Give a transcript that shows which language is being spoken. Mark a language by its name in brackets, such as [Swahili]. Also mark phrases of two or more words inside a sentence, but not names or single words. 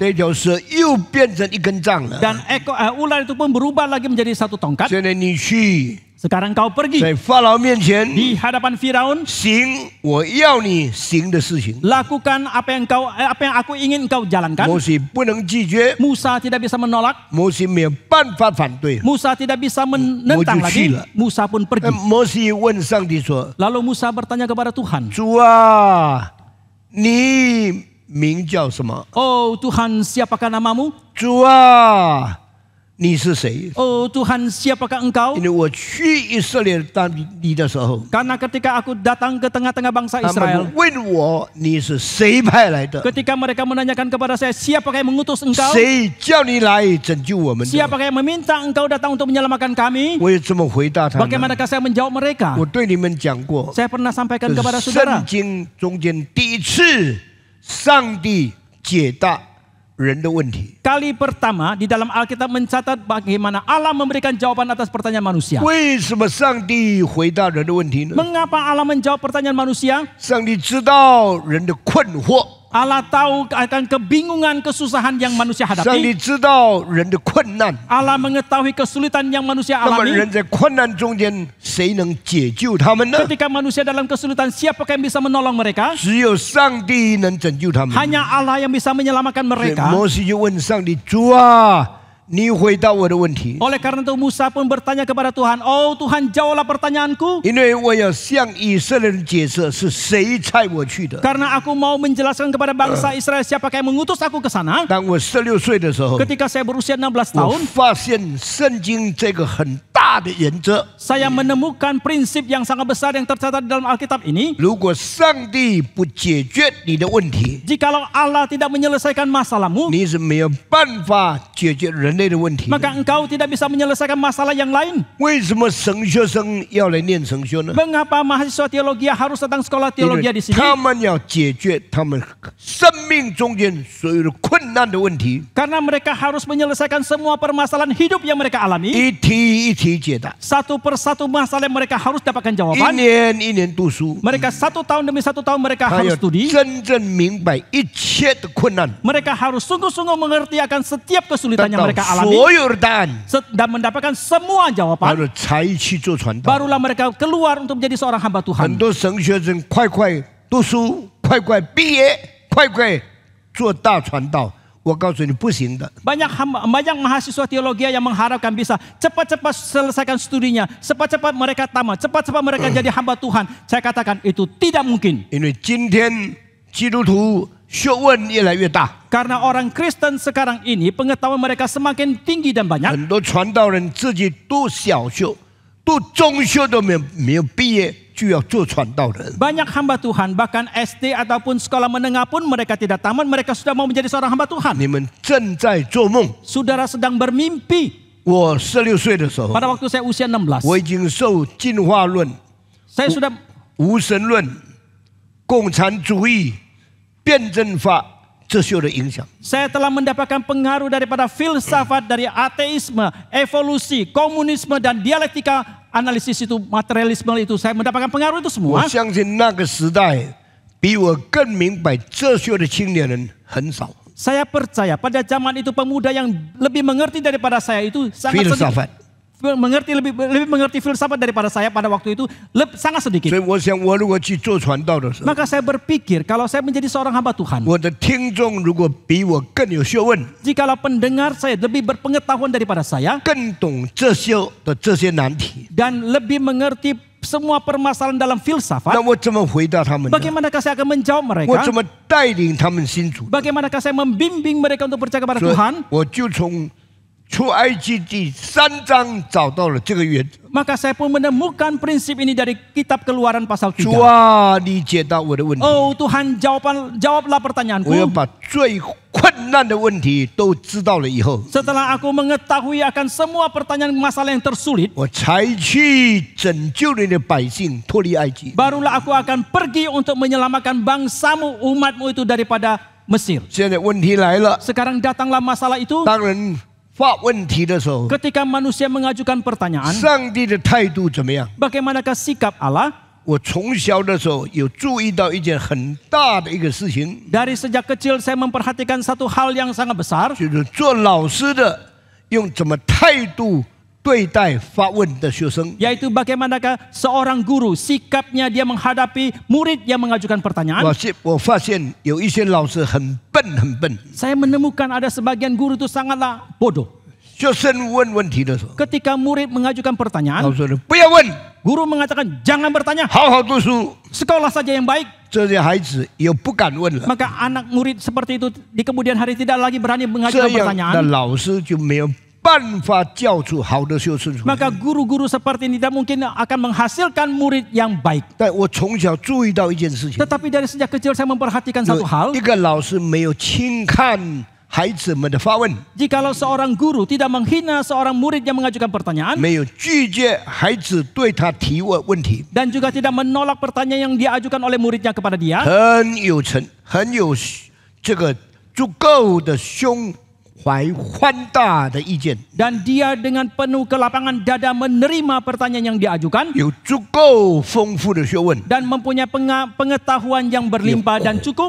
[Chinese] 这条蛇又变成一根杖了。 [Indonesian] dan ular itu pun berubah lagi menjadi satu tongkat. [Chinese] 现在你去 [Indonesian] Sekarang kau pergi [Chinese] 在法老面前 [Indonesian] di hadapan Firaun, [Chinese] 行我要你行的事情。 [Indonesian] lakukan apa yang aku ingin engkau jalankan. [Chinese] 摩西不能拒绝， [Indonesian] Musa tidak bisa menolak, [Chinese] 摩西没有办法反对。 [Indonesian] Musa tidak bisa menentang lagi. Musa pun pergi. [Chinese] 摩西问上帝说 [Indonesian] Lalu Musa bertanya kepada Tuhan, [Chinese] 主啊，你名叫什么？ [Indonesian] "Oh Tuhan, siapakah namamu? [Chinese] 主啊，你是谁？ [Indonesian] Oh Tuhan, siapakah engkau?" [Chinese] 因为我去以色列当地的时候， [Indonesian] Karena ketika aku datang ke tengah-tengah bangsa [Chinese] 他 [Indonesian] Israel, [Chinese] 们问我你是谁派来的？ [Indonesian] ketika mereka menanyakan kepada saya, siapakah yang mengutus engkau? [Chinese] 谁叫你来拯救我们的？ [Indonesian] Siapakah yang meminta engkau datang untuk menyelamatkan kami? [Chinese] 我也这么回答他们。 [Indonesian] Bagaimanakah saya menjawab mereka? [Chinese] 我对你们讲过， [Indonesian] Saya pernah sampaikan [Chinese] 这 [Indonesian] kepada [Chinese] 是 [Indonesian] saudara, [Chinese] 圣经中间第一次上帝解答人的问题。 [Indonesian] kali pertama di dalam Alkitab mencatat bagaimana Allah memberikan jawaban atas pertanyaan manusia. [Chinese] 为什么上帝回答人的问题呢？ [Indonesian] Mengapa Allah menjawab pertanyaan manusia? [Chinese] 上帝知道人的困惑， [Indonesian] Allah tahu akan kebingungan, kesusahan yang manusia [Chinese] 上帝 [Indonesian] hadapi. [Chinese] 知道人的困难。 [Indonesian] Allah mengetahui kesulitan yang manusia [Chinese] 那么 [Indonesian] alami. [Chinese] 人在困难中间，谁能解救他们呢？ [Indonesian] Ketika manusia dalam kesulitan, siapakah yang bisa menolong mereka? [Chinese] 只有上帝能拯救他们。 [Indonesian] Hanya Allah yang bisa menyelamatkan [Chinese] 所以 [Indonesian] mereka. [Chinese] 摩西就问上帝：“主啊，你回答我的问题， [Indonesian] Oleh karena itu Musa pun bertanya kepada Tuhan, "Oh Tuhan, jawablah pertanyaanku. [Chinese] 因为我要向以色列人解释是谁差我去的。 [Indonesian] Karena aku mau menjelaskan kepada bangsa Israel siapakah yang mengutus aku ke sana." [Chinese] 当我16岁的时候， [Indonesian] Ketika saya berusia 16 [Chinese] 我 [Indonesian] tahun, [Chinese] 发现圣经这个很大的原则： [Indonesian] saya menemukan prinsip yang sangat besar yang tercatat di dalam Alkitab ini. [Chinese] 如果上帝不解决你的问题， [Indonesian] Jikalau Allah tidak menyelesaikan masalahmu, [Chinese] 你是没有办法解决人类的问题的。 [Indonesian] maka engkau tidak bisa menyelesaikan masalah yang lain. [Chinese] 为什么神学生要来念神学呢？ [Indonesian] Mengapa mahasiswa teologi harus datang sekolah [Chinese] 因为 [Indonesian] teologi di sini? [Chinese] 他们要解决他们生命中间所有的困难的问题， [Indonesian] Karena mereka harus menyelesaikan semua permasalahan hidup yang mereka alami. [Chinese] 一题一题解答。 [Indonesian] Satu persatu masalah yang mereka harus dapatkan [Chinese] 一 [Indonesian] jawaban. [Chinese] 年一年读书， [Indonesian] Mereka 1 tahun demi 1 tahun mereka [Chinese] 他要 [Indonesian] harus studi. [Chinese] 真正明白一切的困难， [Indonesian] Mereka harus sungguh-sungguh mengerti akan setiap [Chinese] 得 [Indonesian] kesulitan yang [Chinese] 到 [Indonesian] mereka alami [Chinese] 所有的答案， [Indonesian] dan mendapatkan semua [Chinese] 然 [Indonesian] jawaban. [Chinese] 后才去做传道。 [Indonesian] Barulah mereka keluar untuk menjadi seorang hamba [Chinese] 很 [Indonesian] Tuhan. [Chinese] 多神学生快快读书，快快毕业，快快做大传道。我告诉你不行的。 [Indonesian] Banyak mahasiswa teologi yang mengharapkan bisa cepat-cepat selesaikan studinya, cepat-cepat mereka tamat, cepat-cepat mereka jadi hamba Tuhan. Saya katakan itu tidak mungkin. [Chinese] 因为今天基督徒学问越来越大， [Indonesian] Karena orang Kristen sekarang ini pengetahuan mereka semakin tinggi dan banyak. [Chinese] 很多传道人自己读小学、读中学都没有毕业，就要做传道人。 [Indonesian] Banyak hamba Tuhan, bahkan SD ataupun sekolah menengah pun mereka tidak tamat, mereka sudah mau menjadi seorang hamba Tuhan. [Chinese] 你们正在做梦。 [Indonesian] Saudara sedang bermimpi. [Chinese] 我16岁的时候， [Indonesian] Pada waktu saya usia 16, [Chinese] 我已经受进化论、 [Indonesian] saya sudah [Chinese] 无神论、共产主义、辩证法哲学的影响。 [Indonesian] saya telah mendapatkan pengaruh daripada filsafat, dari ateisme, evolusi, komunisme, dan dialektika analisis itu, materialisme itu. Saya mendapatkan pengaruh itu [Chinese] 我 [Indonesian] semua. [Chinese] 相信那个时代比我更明白哲学的青年人很少。 [Indonesian] Saya percaya pada zaman itu pemuda yang lebih mengerti daripada saya itu sangat sedikit. filsafat， Lebih mengerti filsafat daripada saya pada waktu itu sangat sedikit. [Chinese] 所以我想，我如果去做传道的时候， [Indonesian] Maka saya berpikir kalau saya menjadi seorang hamba Tuhan, [Chinese] 我的听众如果比我更有学问， [Indonesian] jikalau pendengar saya lebih berpengetahuan daripada saya [Chinese] 更懂哲学的这些难题， [Indonesian] dan lebih mengerti semua permasalahan dalam filsafat, [Chinese] 那我怎么回答他们呢？ [Indonesian] bagaimanakah saya akan menjawab [Chinese] 我 [Indonesian] mereka? [Chinese] 怎么带领他们信主？ [Indonesian] Bagaimanakah saya membimbing mereka untuk percaya kepada [Chinese] 所以 [Indonesian] Tuhan? [Chinese] 我就从出埃及第3章找到了这个原则。 [Indonesian] Maka saya pun menemukan prinsip ini dari kitab Keluaran pasal 3. [Chinese] 主啊，你解答我的问题， [Indonesian] Oh Tuhan, jawablah [Chinese] 我要 [Indonesian] pertanyaanku. [Chinese] 把最困难的问题都知道了以后， [Indonesian] Setelah aku mengetahui akan semua pertanyaan masalah yang tersulit, [Chinese] 我才去拯救你的百姓脱离埃及。 [Indonesian] barulah aku akan pergi untuk menyelamatkan bangsamu, umatmu itu daripada Mesir. [Chinese] 现在问题来了， [Indonesian] Sekarang datanglah masalah itu. [Chinese] 当人发问题的时候， [Indonesian] Ketika manusia mengajukan pertanyaan, [Chinese] 上帝的态度怎么样？ [Indonesian] bagaimanakah sikap Allah? [Chinese] 我从小的时候有注意到一件很大的一个事情， [Indonesian] Dari sejak kecil saya memperhatikan satu hal yang sangat besar, [Chinese] 就是做老师的用怎么态度对待发问的学生。 [Indonesian] yaitu bagaimanakah seorang guru sikapnya dia menghadapi murid yang mengajukan pertanyaan. [Chinese] 我发现有一些老师很笨，很笨。 [Indonesian] Saya menemukan ada sebagian guru itu sangatlah bodoh. [Chinese] 学生问问题的时候， [Indonesian] Ketika murid mengajukan [Chinese] 老 [Indonesian] pertanyaan, [Chinese] 师说不要问， [Indonesian] guru mengatakan jangan bertanya, [Chinese] 好好读书。 [Indonesian] sekolah saja yang baik. [Chinese] 这些孩子也不敢问了， [Indonesian] Maka anak murid seperti itu di kemudian hari tidak lagi berani [Chinese] 这 [Indonesian] mengajukan [Chinese] 样的 [Indonesian] pertanyaan. [Chinese] 老师就没有办法教出好的学生出来。 [Indonesian] Maka guru-guru seperti ini tidak mungkin akan menghasilkan murid yang baik. [Chinese] 但我从小注意到一件事情， [Indonesian] Tetapi dari sejak kecil saya memperhatikan satu hal. [Chinese] 一个老师没有轻看孩子们的发问， [Indonesian] Jikalau seorang guru tidak menghina seorang murid yang mengajukan pertanyaan [Chinese] 没有拒绝孩子对他提问题， [Indonesian] dan juga tidak menolak pertanyaan yang diajukan oleh muridnya kepada dia, [Chinese] 很有这个足够的胸怀宽大的意见， [Indonesian] dan dia dengan penuh kelapangan dada menerima pertanyaan yang diajukan [Chinese] 有足够丰富的学问， [Indonesian] dan mempunyai pengetahuan yang berlimpah dan cukup